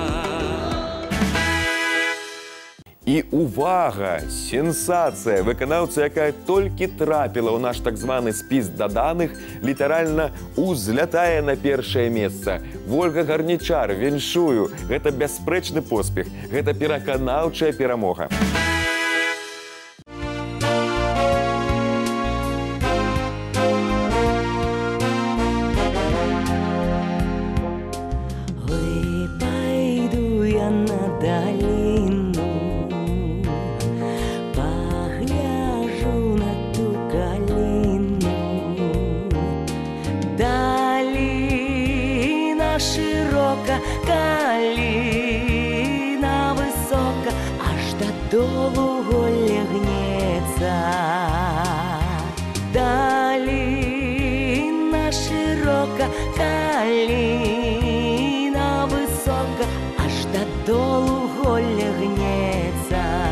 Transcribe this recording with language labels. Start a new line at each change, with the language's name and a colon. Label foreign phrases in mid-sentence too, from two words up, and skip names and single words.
Belarusian: І увага! Сенсацыя! Выканаўца, якая толькі трапіла ў наш так званы спіс даданых, літаральна узлятае на першае месца. Вольга Гарнічар, віншую! Гэта бясспрэчны поспех, гэта пераканаўчая перамога.
Ukrainian: Ой, пойду я на долину, погляжу на ту калину. калина высока, аж дадолу голля гнецца. Даліна шырока, калина высока, аж дадолу голля гнецца.